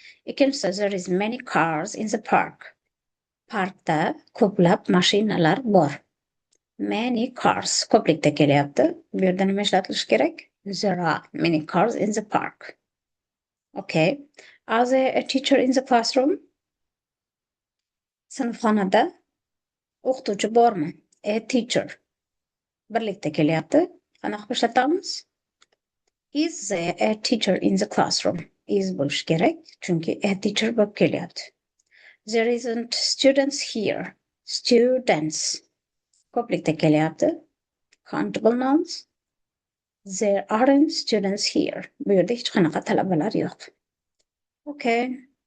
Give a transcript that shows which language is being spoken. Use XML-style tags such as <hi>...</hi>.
<uz>Ikkinchisi,</uz> <en>there is many cars in the park.</en> <uz>Parkda ko'plab mashinalar bor.</uz> <en>Many cars</en> <uz>ko'plikda kelyapti. Bu yerda nima ishlatilishi kerak?</uz> <en>There are many cars in the park. Okay. Are there a teacher in the classroom?</en> <uz>Sinfxonada o'qituvchi bormi?</uz> <en>A teacher.</en> <uz>Birlikda kelyapti. Qanaqa qilib ishlatamiz?</uz> <en>Is there a teacher in the classroom?</en> <uz>Is bo'lishi kerak, chunki a teacher bo'lib kelyapti.</uz> <en>There isn't students here. Students.</en> <uz>Ko'plikda kelyapti.</uz> <en>Countable nouns. There aren't students here.</en> <uz>Bu yerda hech qanaqa talabalar yo'q. Okay.</uz>